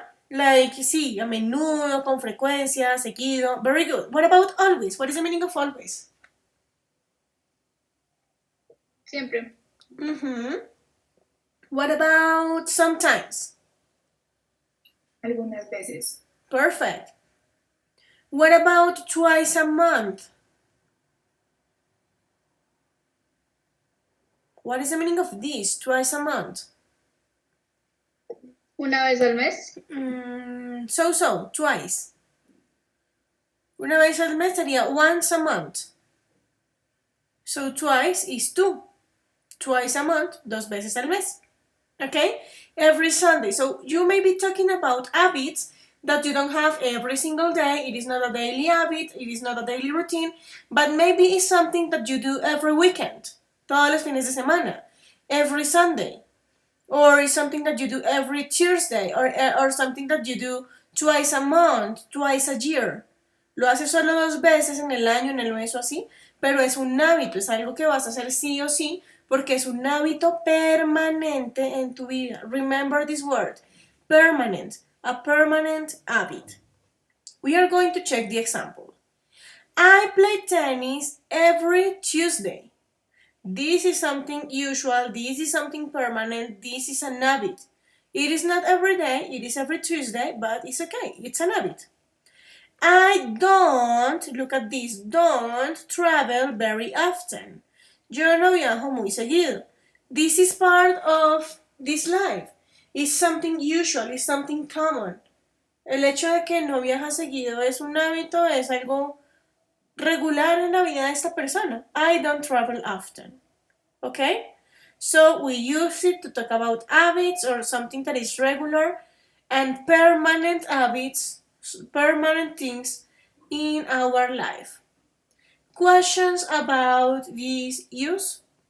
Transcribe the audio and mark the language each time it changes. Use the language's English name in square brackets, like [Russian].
[Spanish] Like, sí, a menudo, con frecuencia, seguido. [English] Very good. What about always? What is the meaning of always? [Spanish] Siempre. [English] What about sometimes? [Spanish] Algunas veces. [English] Perfect. What about twice a month? What is the meaning of this? Twice a month. [Spanish] Una vez al mes. [English] So, twice. [Spanish] Una vez al mes sería [English] once a month. So twice is two. Twice a month, [Spanish] dos veces al mes. [English] Okay? Every Sunday. So you may be talking about habits that you don't have every single day. It is not a daily habit. It is not a daily routine. But maybe it's something that you do every weekend. [Spanish] Todos los fines de semana. [English] Every Sunday. Or it's something that you do every Tuesday. Or something that you do twice a month. Twice a year. [Spanish] Lo haces solo dos veces en el año, en el mes o así. Pero es un hábito. Es algo que vas a hacer sí o sí. Porque es un hábito permanente en tu vida. [English] Remember this word, permanent, a permanent habit. We are going to check the example. I play tennis every Tuesday. This is something usual, this is something permanent, this is an habit. It is not every day, it is every Tuesday, but it's okay, it's an habit. I don't, look at this, don't travel very often. [Spanish] Yo no viajo muy seguido. [English] This is part of this life. It's something usual, it's something common. [Spanish] El hecho de que no viaja seguido es un hábito, es algo regular en la vida de esta persona. [English] I don't travel often. Okay? So we use it to talk about habits or something that is regular and permanent habits, permanent things in our life. Questions about this use?